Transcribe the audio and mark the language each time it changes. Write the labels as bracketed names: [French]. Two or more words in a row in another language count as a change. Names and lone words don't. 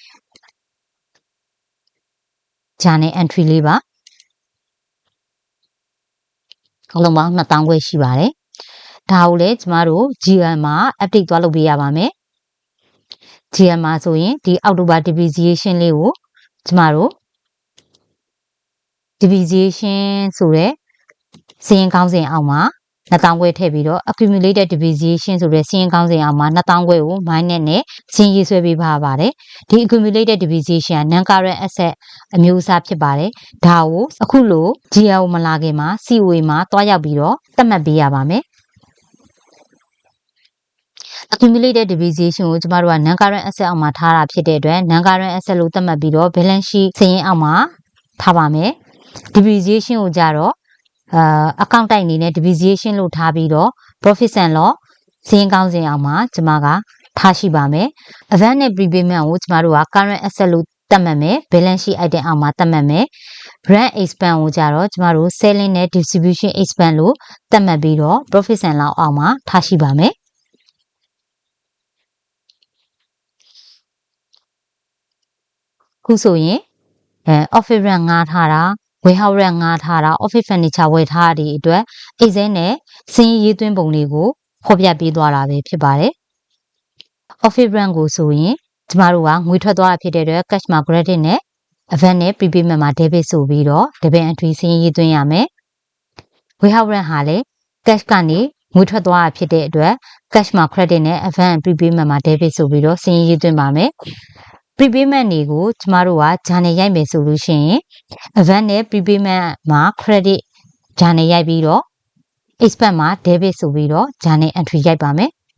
[Burmese] ဂျာနယ် entry လေးပါအလုံးပေါင်း2000ခွဲရှိပါတယ်ဒါကိုလည်းကျမတို့ GM မှာ update သွားလုပ်ပေးရပါမယ် GM မှာဆိုရင်ဒီအောက်တိုဘာ depreciation လေးကိုကျမတို့ depreciation ဆိုတဲ့စီးရင်ကောင်းစဉ်အောက်မှာ2000ခွဲထည့်ပြီးတော့ [English] accumulated depreciation [Burmese] ဆိုတဲ့စီးရင်ကောင်းစဉ်အောက်မှာ2000ခွဲကို minus နဲ့စီးရင်ရေးဆွဲပေးပါပါတယ်ဒီ [English] accumulated depreciation [Burmese] က [English] non current asset [Burmese] အမျိုးအစားဖြစ်ပါတယ်ဒါကိုအခုလို GL မလာခင်မှာ COA မှာတွားရောက်ပြီးတော့သတ်မှတ်ပေးရပါမယ် [English] accumulated depreciation [Burmese] ကိုကျမတို့က [English] non current asset [Burmese] အောက်မှာထားတာဖြစ်တဲ့အတွက် [English] non current asset [Burmese] လို့သတ်မှတ်ပြီးတော့ [English] balance sheet [Burmese] စာရင်း အောက်မှာထားပါမယ် depreciation ကိုကြတော့account တိုက်အနေနဲ့ depreciation လို့ထားပြီးတော့ [English] profit and loss [Burmese] စာရင်းကောင်းစဉ်အောက်မှာကျမကထားရှိပါမယ် advance နဲ့ prepayment ကိုကျမတို့က [English] current asset [Burmese] လို့သတ်မှတ်မယ် [English] balance sheet item [Burmese] အောက်မှာသတ်မှတ်မယ် [English] rent expense [Burmese] ကိုကြတော့ကျမတို့ selling နဲ့ [English] distribution expense [Burmese] လို့သတ်မှတ်ပြီးတော့ [English] profit and loss [Burmese] အောက်မှာထားရှိပါမယ် ခုဆိုရင် [English] office rent [Burmese] ငှားထားတာ [English] warehouse rent [Burmese] ငှားထားတာ [English] office furniture [Burmese] ဝယ်ထားတဲ့အတွက် Excel နဲ့စာရင်းရေးသွင်းပုံတွေကိုဖော်ပြပေးသွားတာပဲ ဖြစ်ပါတယ် [English] office rent [Burmese] ကိုဆိုရင်ကျမတို့ကငွေထွက်သွားတာဖြစ်တဲ့အတွက် cash မှာ credit နဲ့ advance နဲ့ prepayment မှာ debit ဆိုပြီးတော့ [English] debit entry [Burmese] စာရင်းရေးသွင်းရမယ် [English] warehouse rent [Burmese] ဟာလည်း cash ကနေငွေထွက်သွားတာဖြစ်တဲ့အတွက် cash မှာ credit နဲ့ [English] advance prepayment [Burmese] မှာ debit ဆိုပြီးတော့စာရင်းရေးသွင်းပါမယ်prepayment တွေကိုကျမတို့ကဂျာနယ်ရိုက်မယ်ဆိုလို့ရှိရင် advance နဲ့ prepayment မှာ credit ဂျာနယ်ရိုက်ပြီးတော့ expense မှာ debit ဆိုပြီးတော့ဂျာနယ် entry ရိုက်ပါမယ်